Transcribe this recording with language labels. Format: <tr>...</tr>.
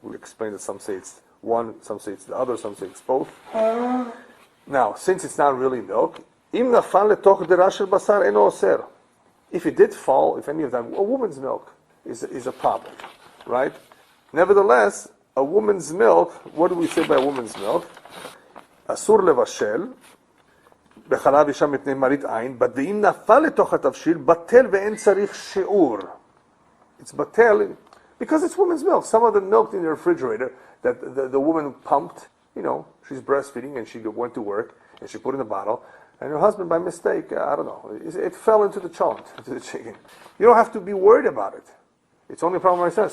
<en>We explained that some say it's one, some say it's the other, some say it's both. Now, since it's not really milk,</en> <he>im nafal letoch dera shel basar eno oser.</he> <en>If it did fall, if any of them, a woman's milk is a problem, right? Nevertheless, a woman's milk, what do we say by a woman's milk?</en> <he>אסור לבשל, בחלב אישה מפני מראית עין, but ואם נפל לתוך התבשיל, בטל ואין צריך שיעור.</he> <en>It's batel because it's woman's milk. Some of the milk in the refrigerator that the woman pumped, she's breastfeeding and she went to work and she put in a bottle, and her husband by mistake, I don't know, it fell into the cont, into the chicken. You don't have to be worried about it. It's only a problem myself.</en>